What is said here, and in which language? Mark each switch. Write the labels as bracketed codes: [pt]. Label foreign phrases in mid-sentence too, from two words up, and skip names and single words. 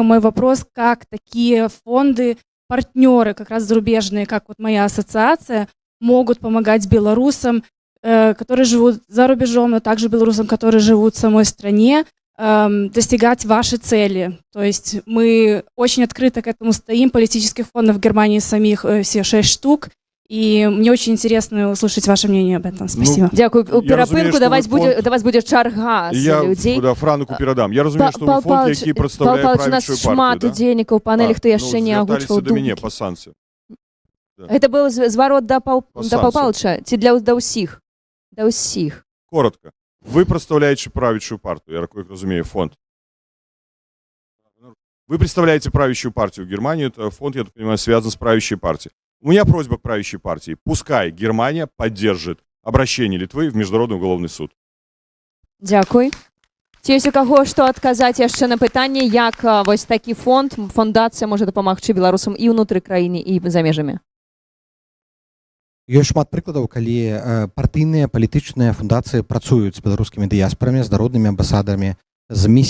[ru] Мой вопрос, как такие фонды, партнеры, как раз зарубежные, как вот моя ассоциация, могут помогать белорусам, которые живут за рубежом, но также белорусам, которые живут в самой стране, достигать ваши цели. То есть мы очень открыто к этому стоим. Политических фондов в Германии самих все 6 штук. И мне очень интересно услышать ваше мнение об этом. Спасибо. [be] Дякую. У перапынку до вас буде чарга з людзей. Я Франку перадам. Я разумею, што вы фонд, які прадстаўляе правячую партыю. У нас шмат удзельнікаў панелі, хто яшчэ не агучваў да мяне думкі. па санкцыям. Гэта быў зварот да Паўпалыча ці да ўсіх? Да ўсіх. [ru] Коротко. Вы представляете правящую партию, я такой разумею, фонд. Вы представляете правящую партию в Германии, это фонд, я так понимаю, связан с правящей партией. У меня просьба к правящей партии. Пускай Германия поддержит обращение Литвы в Международный уголовный суд. [be] Дякую. Ці ёсць у каго што адказаць яшчэ на пытанне, як вось такі фонд, фундацыя можа дапамагчы беларусам і ўнутры краіны, і за межамі? Ёсць шмат прыкладаў, калі партыйныя палітычныя фундацыі працуюць з беларускімі дыяспарамі, з народнымі амбасадарамі, з місіямі.